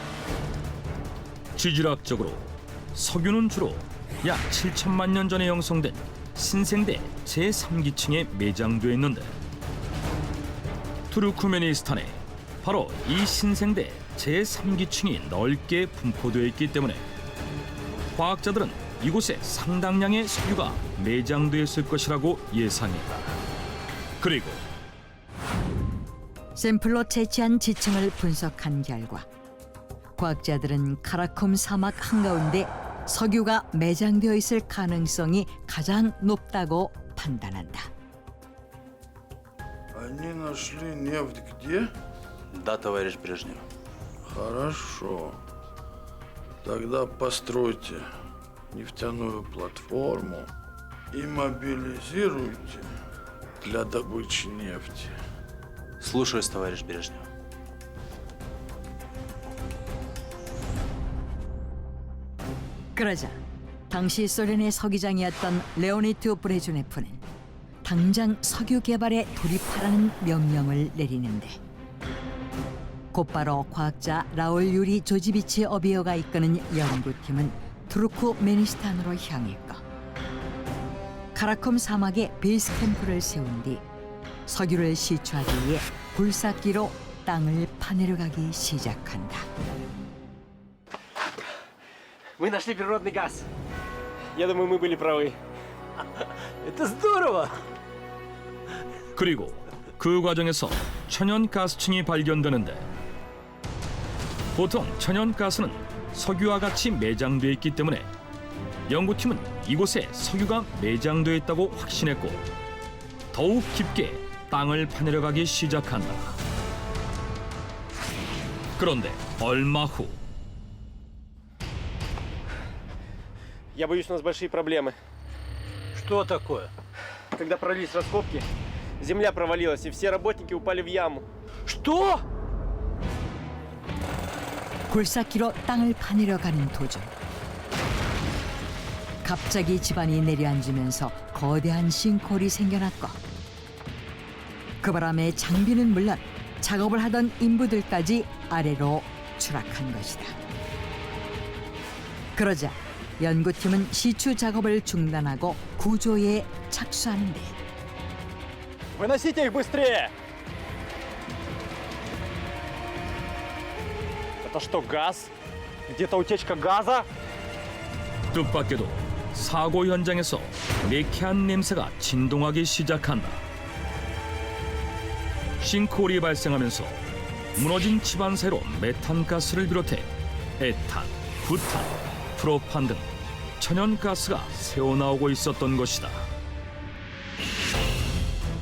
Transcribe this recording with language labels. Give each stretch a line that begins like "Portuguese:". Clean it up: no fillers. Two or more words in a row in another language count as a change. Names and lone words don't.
Korean: 지질학적으로 석유는 주로 약 7천만 년 전에 형성된 신생대 제3기층에 매장되어 있는데 투르크메니스탄에 바로 이 신생대 제3기층이 넓게 분포되어 있기 때문에 과학자들은 이곳에 상당량의 석유가 매장되어 있을 것이라고 예상했다. 그리고 샘플로 채취한 지층을 분석한 결과 과학자들은 카라콤 사막 한가운데 석유가 매장되어 있을 가능성이 가장 높다고 판단한다.
Russian: Они нашли нефть где? Да, товарищ Брежнев. Хорошо. Тогда постройте нефтяную платформу и мобилизируйте для добычи нефти. Слушаюсь, товарищ Брежнев.
Korean: 그러자 당시 소련의 서기장이었던 레오니드 브레즈네프는 당장 석유 개발에 돌입하라는 명령을 내리는데 곧바로 과학자 라울 유리 조지비치 어비어가 이끄는 연구팀은 투르크메니스탄으로 향했고 카라콤 사막에 베이스 캠프를 세운 뒤 석유를 시추하기 위해 굴삭기로 땅을 파내려가기 시작한다.
Russian: Мы нашли природный газ. Я думаю, мы были правы. Это здорово!
Korean: 그리고 그 과정에서 천연가스층이 발견되는데 보통 천연가스는 석유와 같이 매장되어 있기 때문에 연구팀은 이곳에 석유가 매장되어 있다고 확신했고 더욱 깊게 땅을 파내려가기 시작한다. 그런데 얼마 후
Russian: Я боюсь, у нас большие проблемы. Что такое? Когда провалились раскопки, земля провалилась, и все работники упали в яму. Что?
Korean: 굴삭기로 땅을 파내려 가는 도중 갑자기 지반이 내려앉으면서 거대한 싱크홀이 생겨났고 그 바람에 장비는 물론 작업을 하던 인부들까지 아래로 추락한 것이다. 그러자 연구팀은 시추 작업을 중단하고 구조에 착수하는데
Russian: Выносите их быстрее! Это что, газ? Где-то утечка газа?
Korean: 뜻밖에도 사고 현장에서 매캐한 냄새가 진동하기 시작한다. 싱크홀이 발생하면서 무너진 집안 사이로 메탄가스를 비롯해 에탄, 부탄, 프로판 등 천연가스가 새어나오고 있었던 것이다.